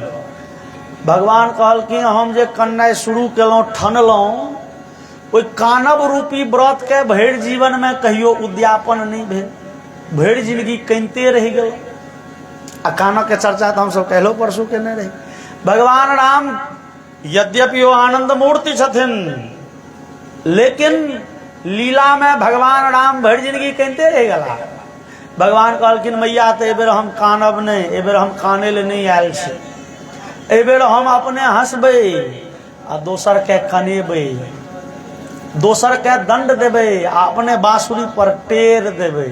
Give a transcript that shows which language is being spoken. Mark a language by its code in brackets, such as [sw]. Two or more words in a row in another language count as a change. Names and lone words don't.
[mai] भगवान कहलखिन हम जे कन्नाइ शुरू केलहुँ ठनलहुँ, ओहि कानब रूपी व्रत के भरि जीवन में कहियो उद्यापन नहीं भेल, भरि जिंदगी कनिते रहि गेल। आ कानक के चर्चा तो हमसब कहलो परसू केने रही। भगवान राम यद्यपि वो आनंद मूर्ति छथिन, लेकिन लीला में भगवान राम भरि जिंदगी कनिते रह गला। भगवान कहलखिन मैया तो एबेर हम कानब नहीं, एबेर हम काने ले नहीं आयल छी। एबेर हम अपने हंसबै आ दोसर के कनेबै, दोसर के दंड देबै आ अपने बांसुरी पर टेर देबै।